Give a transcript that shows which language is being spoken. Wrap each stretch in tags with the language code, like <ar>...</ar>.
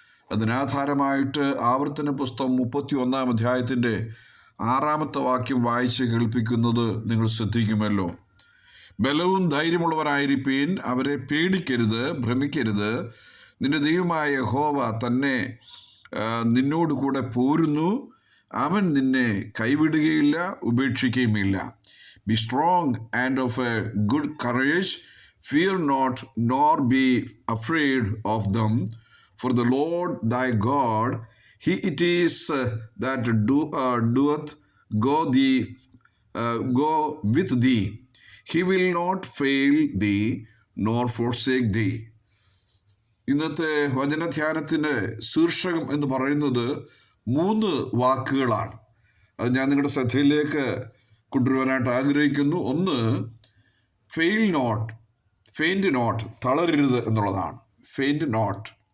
<ml>അതിനാധാരമായിട്ട് ആവർത്തന പുസ്തകം 31-ാം അധ്യായത്തിൻ്റെ 6-ാമത്തെ വാക്യം വായിച്ച് കേൾപ്പിക്കുന്നത് നിങ്ങൾ ശ്രദ്ധിക്കുമല്ലോ. ബലവും ധൈര്യമുള്ളവരായിരിപ്പീൻ, അവരെ പേടിക്കരുത്, ഭ്രമിക്കരുത്. നിന്റെ ദൈവമായ യഹോവ തന്നെ നിന്നോട് കൂടെ പോരുന്നു. അവൻ നിന്നെ കൈവിടുകയില്ല, ഉപേക്ഷിക്കുകയുമില്ല.</ml> <en>Be strong and of a good courage, fear not, nor be afraid of them, for the Lord thy God, he it is that doeth go with thee. He will not fail thee, nor forsake thee.</en> <ml>ഇന്നത്തെ വചനധ്യാനത്തിൻ്റെ ശീർഷകം എന്ന് പറയുന്നത് 3 വാക്കുകളാണ്. അത് ഞാൻ നിങ്ങളുടെ ശ്രദ്ധയിലേക്ക് കൊണ്ടുവരാനായിട്ട് ആഗ്രഹിക്കുന്നു. ഒന്ന്,</ml> <en>faint not,</en> <ml>തളരരുത് എന്നുള്ളതാണ്. Faint not.</ml>